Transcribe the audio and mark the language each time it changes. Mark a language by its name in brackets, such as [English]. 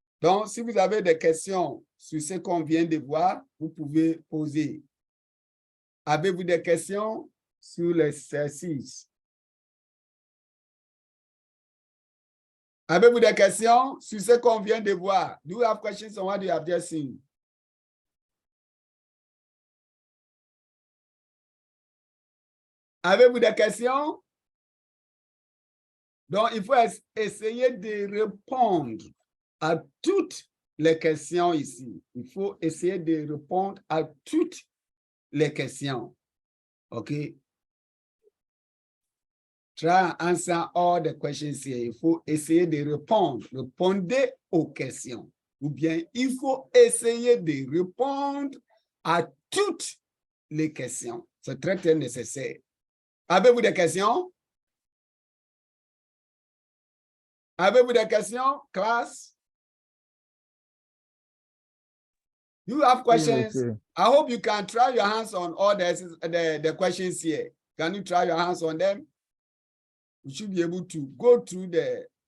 [French] Donc, si vous avez des questions sur ce qu'on vient de voir, vous pouvez poser. Avez-vous des questions sur l'exercice? Avez-vous des questions sur ce qu'on vient de voir? [English] Do you have questions on what you have just seen? [French] Avez-vous des questions? Donc, il faut essayer de répondre à toutes les questions ici. Il faut essayer de répondre à toutes les questions. [English] OK? Try and answer all the questions here. [French] Il faut essayer de répondre. Répondez aux questions. Ou bien, il faut essayer de répondre à toutes les questions. C'est très, très nécessaire. Avez-vous des questions? Avez-vous des questions, classe? [English] You have questions? Yes, I hope you can try your hands on all the questions here. Can you try your hands on them? You should be able to go through the